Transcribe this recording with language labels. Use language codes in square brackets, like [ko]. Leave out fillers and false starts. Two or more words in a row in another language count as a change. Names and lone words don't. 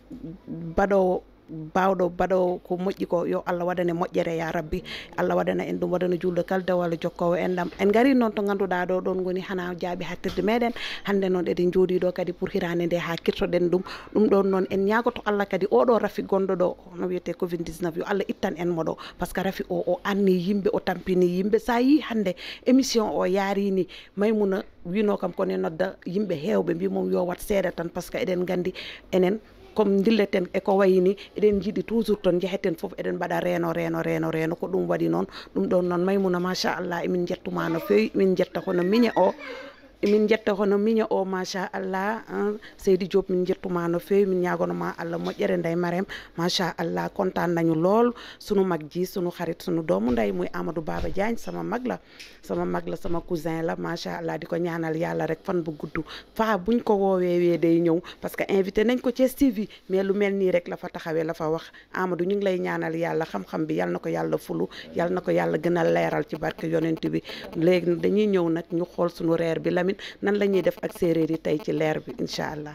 [ff] baɗowo bawɗo baɗowo ko moƴƴi ko yo Allah waɗane moƴƴere [ar] يا ربي [ff] Allah waɗana en ɗum waɗana julde kala dawal jokkowo en ɗam en gari noon to ganduɗa ɗo ɗon goni hana jaaɓi hattirde meɗen hande noon eɗen jooɗi ɗo kadi pour hirande nde ha kirtoɗen ɗum ɗon noon en ñagoto Allah kadi oɗo rafi gonɗo ɗo no wiyete Covid 19 yo Allah ittan en moɗo [fr] par ce que [ff] rafi o anni yimɓe o tampini yimɓe sa yi hande émission o yaarini Maymuna wino kam kone nodda yimɓe hewɓe mbimom yo wat seeɗa tan [fr] par ce que [ff] eɗen gandi enen comme dilleten e ko wayni eɗen jiiɗi toujours toon jeheten foof eɗen mbaɗa reeno ko ɗum waɗi noon ɗum ɗon noon Maymuna machallah emin jettuma no fewi min jetta hono miñe o machallah Seydi Diop min jettuma no fewi min ñagonoma Allah moƴƴere Ndeye Marème machallah [wo] kontaan nañu lool sunu mag ji sunu xarit sunu doomu nday muy [ff] Amadou [wo] Baba Diagne sama mag la sama cousin la machallah di ko ñaanal yàlla rek fan bu gudd fa buñ ko woowee day ñëw [fr] parce que [wo] invité nañ ko Thiès TV mais lu mel nii rek la fa taxawee la fa wax Amadou ñu ngi lay ñaanal yàlla xam-xam bi yal na ko yàlla fulu yal na ko yàlla gën a leeral ci barke yonent bi léegi dañuy ñëw nag ñu xool sunu reer bi Lamine nan la ñuy def ak séeréer yi tey ci leer bi [ar] إن شاء الله.